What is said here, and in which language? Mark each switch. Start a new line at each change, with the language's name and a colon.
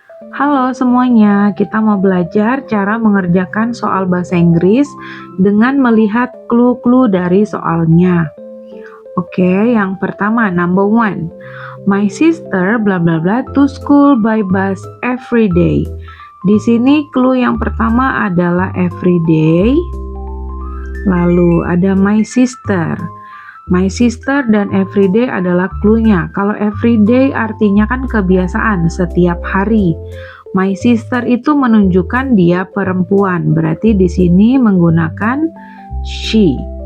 Indonesian: Halo semuanya, kita mau belajar cara mengerjakan soal bahasa Inggris dengan melihat clue-clue dari soalnya. Oke, yang pertama,
English: number 1. My sister bla bla bla to school by bus every day.
Indonesian: Di sini clue yang pertama adalah every day. Lalu ada my sister. My sister dan everyday adalah cluenya. Kalau everyday artinya kan kebiasaan, setiap hari. My sister itu menunjukkan dia perempuan, berarti di sini menggunakan she.